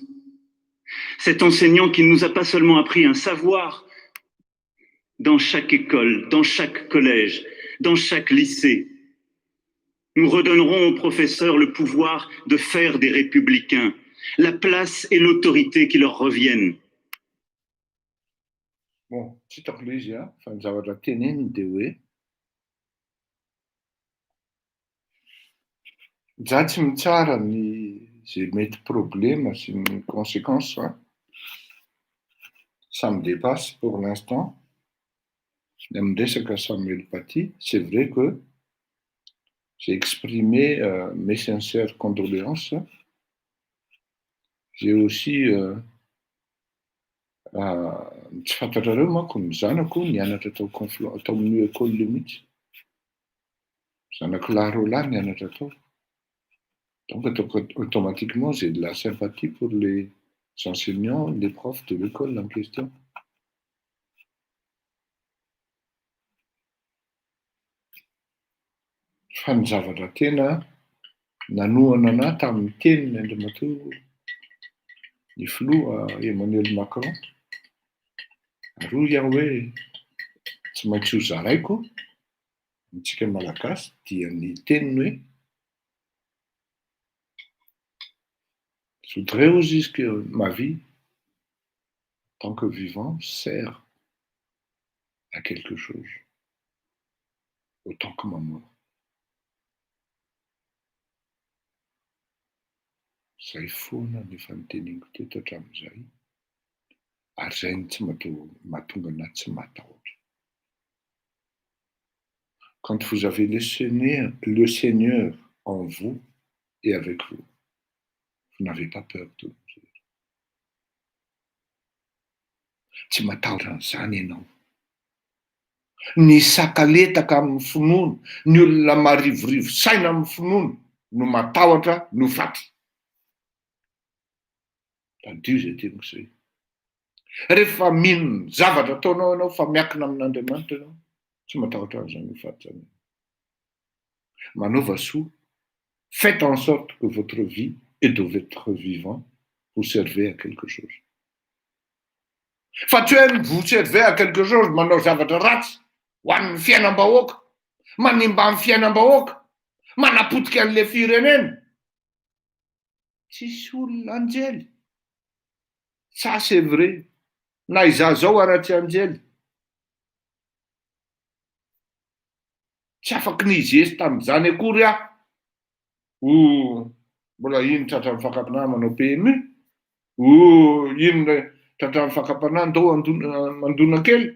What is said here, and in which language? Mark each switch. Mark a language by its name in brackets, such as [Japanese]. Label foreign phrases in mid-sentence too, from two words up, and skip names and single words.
[French] Cet enseignant qui ne nous a pas seulement appris un savoir, dans chaque école, dans chaque collège, dans chaque lycée. Nous redonnerons aux professeurs le pouvoir de faire des républicains, la place et l'autorité qui leur reviennent. Bon, [Malagasy] tsy hitako ilay izy fa ny zavatra teneny dia hoe tsy mitsara ny zay mety problème sy ny conséquences. [French] Ça me dépasse pour l'instant. [Malagasy] Amin'ny resaka Samuel Paty, [French] c'est vrai que j'ai exprimé mes sincères condoléances. J'ai aussi [Malagasy] tsy fantatrareo manko ny zanako nianatra tao amin'ny école le mihitsy. Zanako lahy roalahy nianatra tao. [French] Donc automatiquement j'ai de la sympathie pour les enseignants, les profs de l'école en question. [Malagasy] Fa ny zavatra tena nanohana anahy tamin'ny teniny Andriamatoa ny filoha Emmanuel Macron. Ary iaho hoe tsy maintsy ho zaraiko antsika malagasy dia ny teniny hoe [French] je voudrais aussi que ma vie en tant que vivant sert à quelque chose autant que ma mort. [Malagasy] Zay foana nefa niteneniko teto hatramin'izay ary zay ny tsy mahatonga anahy tsy matahotra. [French] Quand vous avez le Seigneur en vous et avec vous, vous n'avez pas peur de nous. [Malagasy] Tsy matahotra an'izany ianao. Ny sakaletaka amin'ny finoana, ny olona marivorivo saina amin'ny finoana no matahotra no faty. Tadio zay teniko izay. Rehefa mino zavatra ataonao ianao fa miankina amin'Andriamanitra ianao, tsy matahotra an'izany ho faty zany. Manaova soa, [French] faites en sorte que votre vie et de votre vivant vous servez à quelque chose. [Malagasy] Fa tsy hoe [French] vous servez à quelque chose [Malagasy] manao zavatra ratsy ho an'ny fiainam-bahoaka, manimba amin'ny fiainam-bahoaka, manapotika an'ilay firenena. Tsisy olona anjely. [French] Ça c'est vrai. [Malagasy] Na izaho zao ara-tsy anjely. Tsy afaky nizesy tamin'izany akory aho. Mbola ino tratran'ny fakapanahy manao PMU? Ino tratran'ny fakapanahy ndao mandona kely?